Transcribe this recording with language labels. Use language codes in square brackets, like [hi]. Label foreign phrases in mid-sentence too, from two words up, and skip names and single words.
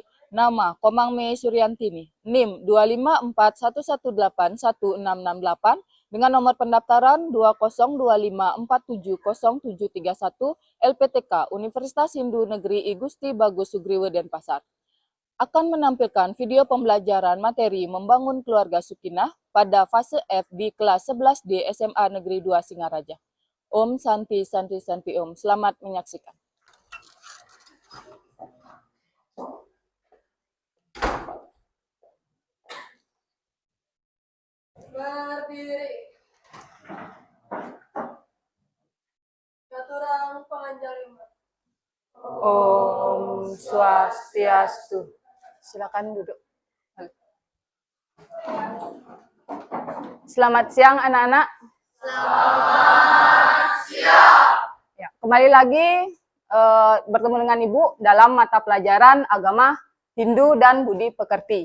[id] Nama Komang Mei Suryantini, NIM 25411816668 dengan nomor pendaftaran 2025470731 LPTK Universitas Hindu Negeri I Gusti Bagus Sugriwe Denpasar. Akan menampilkan video pembelajaran materi membangun keluarga Sukinah pada fase F di kelas 11 di SMA Negeri 2 Singaraja. [sa] Om Santi Santi Santi Om. [id] Selamat menyaksikan. Berdiri. [ban] Katurang panganjalima. Om Swastiastu. [id] Silakan duduk. Selamat siang anak-anak. Selamat siang. Ya, kembali lagi bertemu dengan Ibu dalam mata pelajaran agama Hindu dan Budi Pekerti.